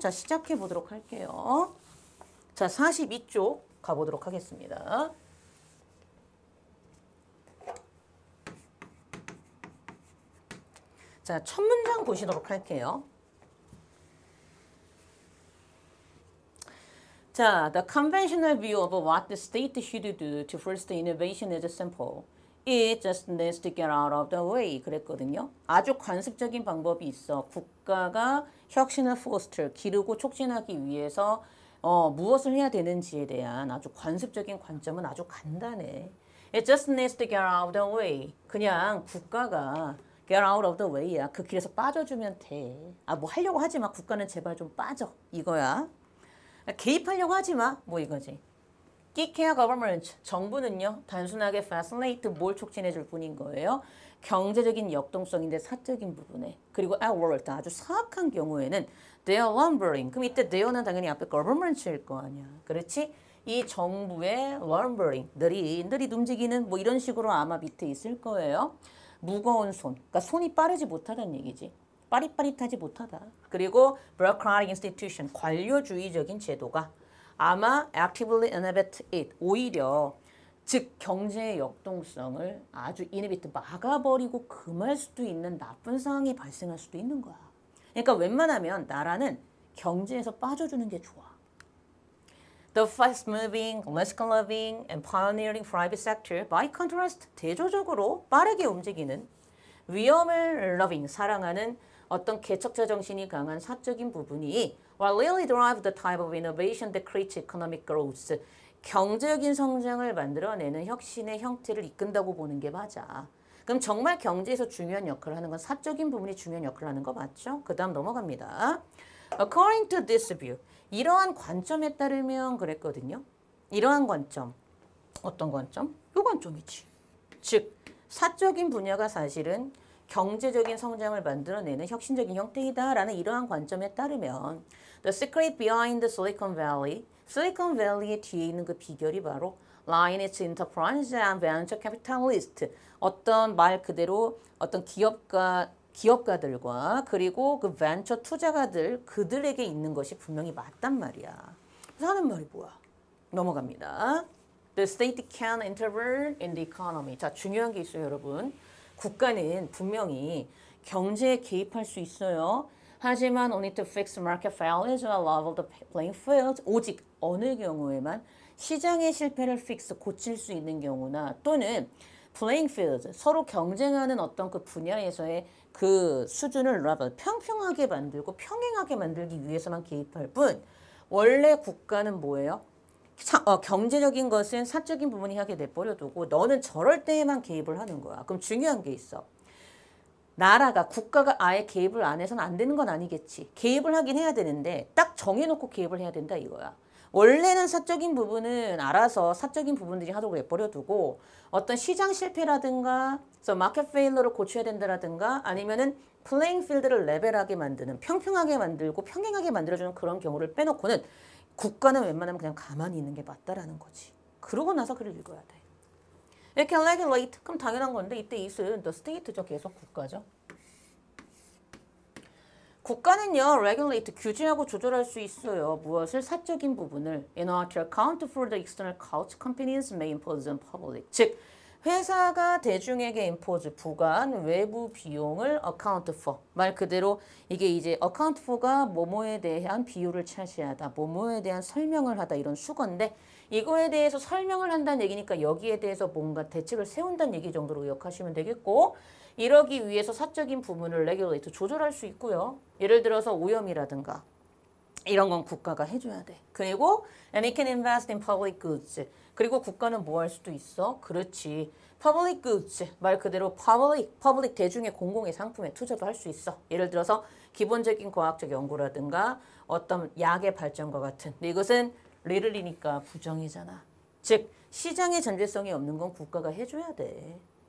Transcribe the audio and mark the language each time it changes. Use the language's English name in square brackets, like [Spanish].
[Korean] 자, 시작해 보도록 할게요. 자, 42쪽 가보도록 하겠습니다. 자, 첫 문장 보시도록 할게요. [English] 자, the conventional view of what the state should do to foster innovation is simple. It just needs to get out of the way. [Korean] 그랬거든요. 아주 관습적인 방법이 있어. 국가가 혁신을 foster, 기르고 촉진하기 위해서 무엇을 해야 되는지에 대한 아주 관습적인 관점은 아주 간단해. [English] It just needs to get out of the way. [Korean] 그냥 국가가 [English] get out of the way야. [Korean] 그 길에서 빠져주면 돼. 뭐 하려고 하지 마. 국가는 제발 좀 빠져. 이거야. 개입하려고 하지 마. 뭐 이거지. [English] Key care government. [Korean] 정부는요. 단순하게 facilitate 뭘 촉진해 줄 뿐인 거예요. 경제적인 역동성인데 사적인 부분에. 그리고 [English] at world. [Korean] 아주 사악한 경우에는 [English] they are lumbering. [Korean] 그럼 이때 they는 당연히 앞에 government일 거 아니야. 그렇지? 이 정부의 lumbering. 느릿 움직이는 뭐 이런 식으로 아마 밑에 있을 거예요. 무거운 손. 그러니까 손이 빠르지 못하다는 얘기지. 빠릿빠릿하지 못하다. 그리고 bureaucratic institution, 관료주의적인 제도가 아마 [English] actively inhibit it, [Korean] 오히려 즉 경제의 역동성을 아주 inhibit, 막아버리고 금할 수도 있는 나쁜 상황이 발생할 수도 있는 거야. 그러니까 웬만하면 나라는 경제에서 빠져주는 게 좋아. [English] The fast-moving, risk-loving, and pioneering private sector, by contrast, [Korean] 대조적으로 빠르게 움직이는 위험을 loving, 사랑하는 어떤 개척자 정신이 강한 사적인 부분이 [English] while really drive the type of innovation that creates economic growth, [Korean] 경제적인 성장을 만들어내는 혁신의 형태를 이끈다고 보는 게 맞아. 그럼 정말 경제에서 중요한 역할을 하는 건 사적인 부분이 중요한 역할을 하는 거 맞죠? 그 다음 넘어갑니다. [English] According to this view, [Korean] 이러한 관점에 따르면 그랬거든요. 이러한 관점, 어떤 관점? 요 관점이지. 즉, 사적인 분야가 사실은 경제적인 성장을 만들어내는 혁신적인 형태이다라는 이러한 관점에 따르면 [English] The secret behind the Silicon Valley, [Korean] 실리콘 밸리의 뒤에 있는 그 비결이 바로 [English] lie in its enterprise and venture capitalist, [Korean] 어떤 말 그대로 어떤 기업가들과 그리고 그 벤처 투자가들 그들에게 있는 것이 분명히 맞단 말이야. 그래서 하는 말이 뭐야? 넘어갑니다. [English] The state can intervene in the economy. [Korean] 자, 중요한 게 있어요, 여러분. 국가는 분명히 경제에 개입할 수 있어요. 하지만 [English] only to fix market failures or level the playing field. [Korean] 오직 어느 경우에만 시장의 실패를 픽스, 고칠 수 있는 경우나 또는 playing field, 서로 경쟁하는 어떤 그 분야에서의 그 수준을 level, 평평하게 만들고 평행하게 만들기 위해서만 개입할 뿐 원래 국가는 뭐예요? 경제적인 것은 사적인 부분이 하게 내버려두고 너는 저럴 때에만 개입을 하는 거야. 그럼 중요한 게 있어. 나라가 국가가 아예 개입을 안 해서는 안 되는 건 아니겠지. 개입을 하긴 해야 되는데 딱 정해놓고 개입을 해야 된다 이거야. 원래는 사적인 부분은 알아서 사적인 부분들이 하도록 내버려두고 어떤 시장 실패라든가 마켓 페일러를 고쳐야 된다라든가 아니면은 플레잉 필드를 레벨하게 만드는 평평하게 만들고 평행하게 만들어주는 그런 경우를 빼놓고는 국가는 웬만하면 그냥 가만히 있는 게 맞다라는 거지. 그러고 나서 글을 읽어야 돼. 이렇게 regulate 그럼 당연한 건데 이때 is은 the state죠. 계속 국가죠. 국가는요, regulate, 규제하고 조절할 수 있어요. 무엇을? 사적인 부분을. [English] In order to account for the external cost companies may impose on public. [Korean] 즉, 회사가 대중에게 impose, 부과한 외부 비용을 account for. 말 그대로 이게 이제 account for가 뭐뭐에 대한 비율을 차지하다, 뭐뭐에 대한 설명을 하다 이런 수건데 이거에 대해서 설명을 한다는 얘기니까 여기에 대해서 뭔가 대책을 세운다는 얘기 정도로 기억하시면 되겠고 이러기 위해서 사적인 부분을 regulate, 조절할 수 있고요. 예를 들어서 오염이라든가 이런 건 국가가 해줘야 돼. [English] 그리고 and it can invest in public goods. [Korean] 그리고 국가는 뭐 할 수도 있어? 그렇지. public goods, 말 그대로 public 대중의 공공의 상품에 투자도 할 수 있어. 예를 들어서 기본적인 과학적 연구라든가 어떤 약의 발전과 같은. 근데 이것은 리틀이니까 부정이잖아. 즉 시장의 전제성이 없는 건 국가가 해줘야 돼.